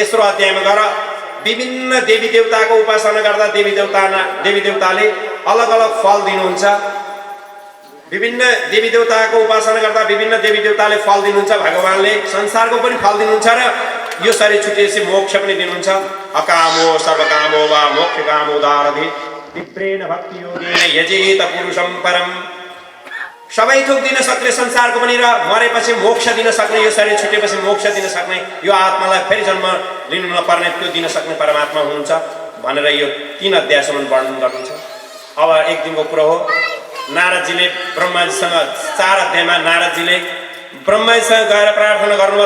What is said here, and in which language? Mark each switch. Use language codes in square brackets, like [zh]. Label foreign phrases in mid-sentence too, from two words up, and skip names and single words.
[ne] तेस्रो अध्यायमा गएर विभिन्न देवी देवताको उपासना गर्दा देवी देवताले अलग अलग फल दिनुहुन्छ। विभिन्न देवी देवताको उपासना गर्दा विभिन्न देवी देवताले फल दिनुहुन्छ। भगवानले संसारको पनि फल दिनुहुन्छ र यो शरीर छुटेपछि मोक्ष पनि दिनुहुन्छ। [sa] अकामो सर्वकामो वा मोक्षकामो दारधि विप्रेण भक्ति योगेन यजेत पुरुषं परम। [ne] सबै थोक दिन सक्ने संसारको पनि र मरेपछि मोक्ष दिन सक्ने, यो शरीर छुटेपछि मोक्ष दिन सक्ने, यो आत्मालाई फेरि जन्म लिनु नपर्ने त्यो दिन सक्ने परमात्मा हुनुहुन्छ भनेर यो 3 अध्यायसम्म वर्णन गर्नुहुन्छ। अब एक दिनको कुरो हो, नारदजीले ब्रह्माजीसँग 4 अध्यायमा नारदजीले ब्रह्माजीसँग गएर प्रार्थना गर्नुभयो।